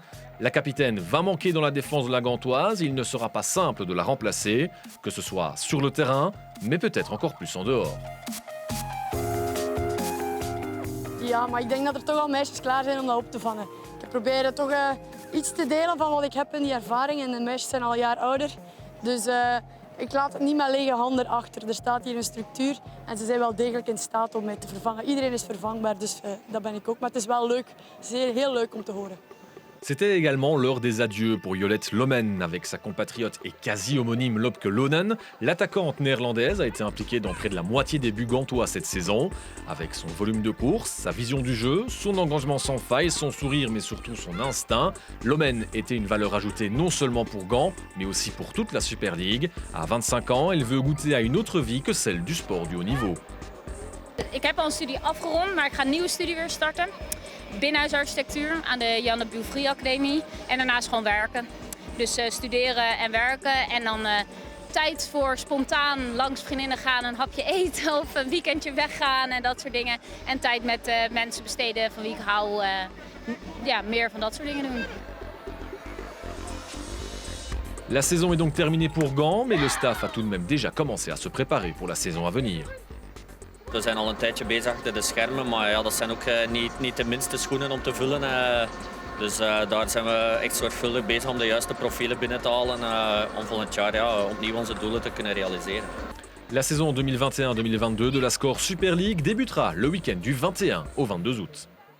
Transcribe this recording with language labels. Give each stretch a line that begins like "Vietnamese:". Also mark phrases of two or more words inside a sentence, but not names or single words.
French: La capitaine va manquer dans la défense de la Gantoise. Il ne sera pas simple de la remplacer, que ce soit sur le terrain, mais peut-être encore plus en dehors.
Dutch: Ja, maar ik denk dat er toch al meisjes klaar zijn om dat op te vangen. Ik probeer toch iets te delen van wat ik heb in die ervaring. En de meisjes zijn al een jaar ouder. Dus ik laat het niet met lege handen achter. Er staat hier een structuur en ze zijn wel degelijk in staat om mij te vervangen. Iedereen is vervangbaar, dus dat ben ik ook. Maar het is wel leuk, heel leuk om te horen.
French: C'était également l'heure des adieux pour Jolette Lomen. Avec sa compatriote et quasi-homonyme Lopke Lonen, l'attaquante néerlandaise a été impliquée dans près de la moitié des buts gantois cette saison. Avec son volume de course, sa vision du jeu, son engagement sans faille, son sourire mais surtout son instinct, Lomen était une valeur ajoutée non seulement pour Gand, mais aussi pour toute la Super League. À 25 ans, elle veut goûter à une autre vie que celle du sport du haut niveau.
Dutch: Ik heb al een studie afgerond, maar ik ga een nieuwe studie weer starten. Binnenhuisarchitectuur aan de Janne Bouvrie Academie. En daarnaast gewoon werken. Dus studeren en werken. En dan tijd voor spontaan langs vriendinnen gaan, een hapje eten of een weekendje weggaan en dat soort dingen. En tijd met mensen besteden van wie ik hou. Ja, meer van dat soort dingen doen.
French: La saison est donc terminée pour Gand, mais le staff a tout de même déjà commencé à se préparer pour la saison à venir.
Dutch: We zijn al een tijdje bezig achter de schermen, maar ja, dat zijn ook niet de minste schoenen om te vullen. Dus daar zijn we echt zorgvuldig bezig om de juiste profielen binnen te halen om volgend jaar opnieuw onze doelen te kunnen realiseren.
French: La saison 2021-2022 de la Score Super League débutera le week-end du 21 au 22 août.